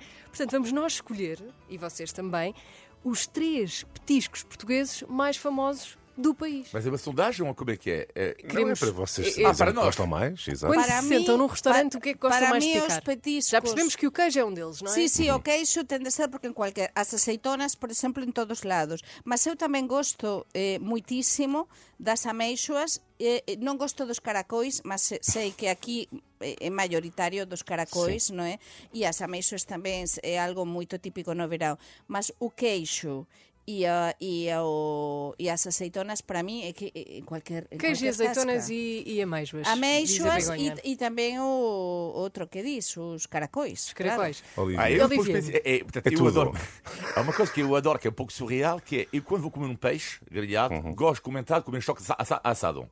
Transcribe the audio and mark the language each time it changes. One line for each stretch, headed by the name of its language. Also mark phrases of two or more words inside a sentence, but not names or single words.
Portuguese: Portanto, vamos nós escolher, e vocês também, os 3 petiscos portugueses mais famosos do país. Mas é uma sondagem ou como é que é? Não é para vocês para nós. gostam mais? Exato. Quando Para se mim- sentam num restaurante, o que é que gostam para mais de mim, picar? os petiscos. Já percebemos que o queijo é um deles, não é?
Galician: Sí, o queixo ten de ser porque en cualquier... As aceitonas, por exemplo, en todos lados. Mas eu tamén gosto muitísimo das ameixoas. Non gosto dos caracóis, mas sei que aquí é maioritario dos caracóis, non é? E as ameixoas tamén é algo moito típico no verão. Mas o queixo e as aceitonas, para mí, é que en cualquier
Portuguese: Queijo e azeitonas e amêijoas.
Galician: ameixoas
Portuguese: diz a Begonha. e também o outro que diz, os caracóis. Os caracóis. Olivia. Eu depois Olivier. pensei, portanto, É eu tudo. adoro. Há uma coisa que eu adoro, que é um pouco surreal, que é eu quando vou comer um peixe grelhado, gosto de comentar comer um choque assado.